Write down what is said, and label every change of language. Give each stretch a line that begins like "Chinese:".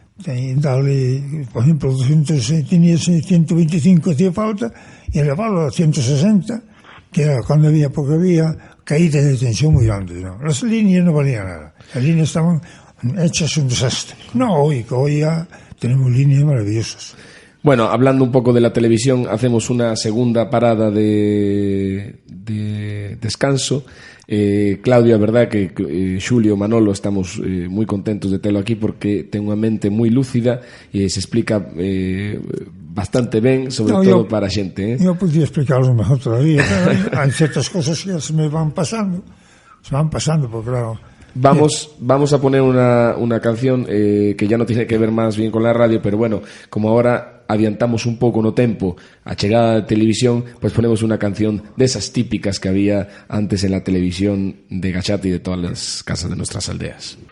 Spanish: Y darle, por ejemplo, 125 hacía falta y elevarlo a 160, que era cuando porque había caídas de tensión muy grandes, ¿no? Las líneas no valían nada, las líneas estaban hechas un desastre. No, hoy ya tenemos líneas maravillosas. Bueno, hablando un poco de la televisión, hacemos una segunda parada de descanso.
Galician: Claudio, a verdad que Xulio, Manolo, estamos moi contentos de telo aquí porque ten unha mente moi lúcida e se explica bastante ben, sobre todo para a xente. Eu podía explicarlo mejor todavía, pero hai certas cosas que se me van pasando, porque claro...
Spanish: Vamos a poner una canción que ya no tiene que ver más bien con la radio, pero bueno, como ahora
Galician: adiantamos un pouco no tempo a chegada da televisión,
Spanish: pues ponemos una canción desas típicas que había antes en la televisión de Gachati y de todas las casas de nuestras aldeas.